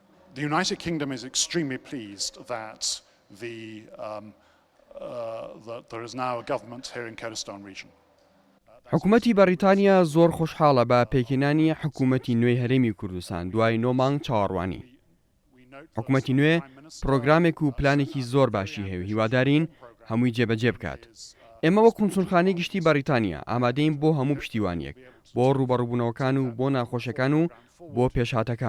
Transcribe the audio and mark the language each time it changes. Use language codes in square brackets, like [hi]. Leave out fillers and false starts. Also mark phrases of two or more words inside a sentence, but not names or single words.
[en] The United Kingdom is extremely pleased that that there is now a government here in Kurdistan region. [ckb] حکومەتی بەریتانیا زۆر خۆشحاڵە بە پێکهێنانی حکومەتی نوێی هەرێمی کوردستان دوای 9 مانگ چاوەڕوانی. حکومەتی نوێ پرۆگرامێک و پلانێکی زۆر باشی هەیە و هیوادارین هەمووی جێبەجێ بکات. ئێمە وەک کونسوڵخانەی گشتی بەریتانیا ئامادەین بۆ هەموو پشتیوانیەک، بۆ ڕوبەڕووبوونەوەکان و بۆ ناخۆشەکان و بۆ پێشهاتەکان.